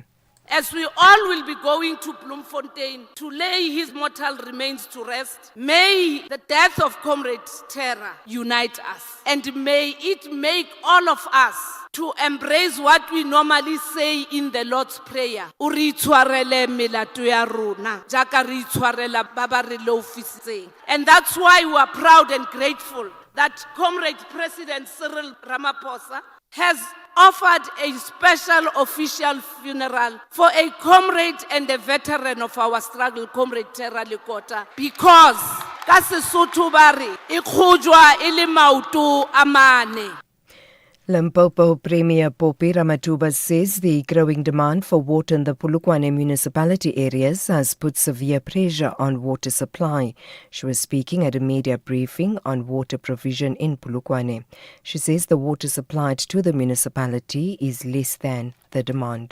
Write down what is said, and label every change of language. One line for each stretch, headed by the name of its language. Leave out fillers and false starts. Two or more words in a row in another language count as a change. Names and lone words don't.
English: As we all will be going to Bloemfontein to lay his mortal remains to rest, may the death of Comrade Terra unite us, and may it make all of us to embrace what we normally say in the Lord's Prayer.
Tswana: Uri itshwarele melato ya rona, jaaka re itshwarela ba ba re loufisitseng.
English: And that's why we are proud and grateful that Comrade President Cyril Ramaphosa has offered a special official funeral for a comrade and a veteran of our struggle, Comrade Terra Likota, because
Southern Sotho: ka Sesotho ba re e khojwa e le maoto a mane.
English: Limpopo Premier Popi Ramatuba says the growing demand for water in the Polokwane municipality areas has put severe pressure on water supply. She was speaking at a media briefing on water provision in Polokwane. She says the water supplied to the municipality is less than the demand.